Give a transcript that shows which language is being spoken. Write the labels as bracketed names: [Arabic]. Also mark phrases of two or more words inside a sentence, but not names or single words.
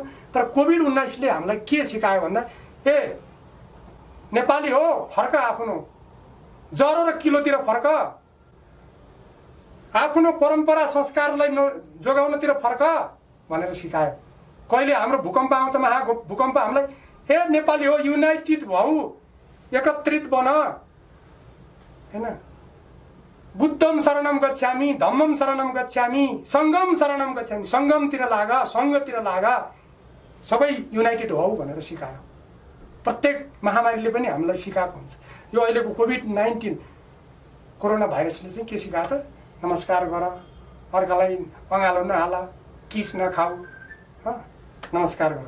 [Nepali] तर कोभिड-19ले हामीलाई के सिकायो भन्दा नेपाली हो फर्क, आफ्नो जरो र किलोतिर फर्क, आफ्नो परम्परा संस्कारलाई जोगाउनतिर फर्क भनेर सिकायो। कहिले हाम्रो भूकम्प आउँछ, महाभूकम्प, हामीलाई नेपाली हो युनाइटेड भऊ, एकत्रित बन, हैन, [Pali] बुद्धम शरणम गच्छामि, धम्मम शरणम गच्छामि, सङ्गम शरणम गच्छामि, [Nepali] सङ्गमतिर लाग, सङ्घतिर लाग, सबै युनाइटेड हौ भनेर सिकायो। प्रत्येक महामारीले पनि हामीलाई सिकाएको हुन्छ। यो अहिलेको कोभिड-19 कोरोना भाइरसले चाहिँ के सिकायो त? नमस्कार गर, अर्कालाई अँगालो नहाल, किस नखाऊ, नमस्कार गर।